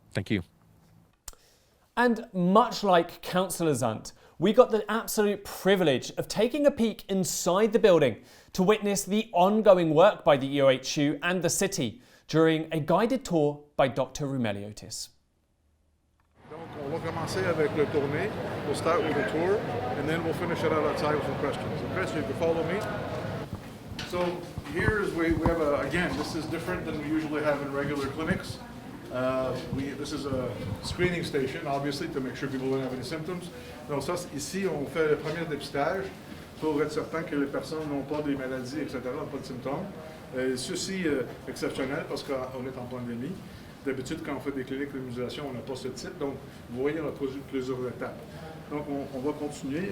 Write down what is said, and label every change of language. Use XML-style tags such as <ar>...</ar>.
<en>Thank you. And much like Councillor Zant, we got the absolute privilege of taking a peek inside the building to witness the ongoing work by the EOHU and the city during a guided tour by Dr. Roumeliotis.</en> <fr>Donc, on va commencer avec le tournée.</fr> <en>We'll start with a tour, and then we'll finish it out outside with some questions. So, Chris, you can follow me. So, here is we have again, this is different than we usually have in regular clinics. This is a screening station, obviously, to make sure people don't have any symptoms.</en> <fr>Donc ça, ici, on fait le premier dépistage pour être certain que les personnes n'ont pas des maladies, etc., n'ont pas de symptômes. Ceci est exceptionnel parce qu'on est en pandémie. D'habitude, quand on fait des cliniques d'immunisation, on n'a pas ce type. Donc, vous voyez, on a plusieurs étapes. Donc, on va continuer.</fr>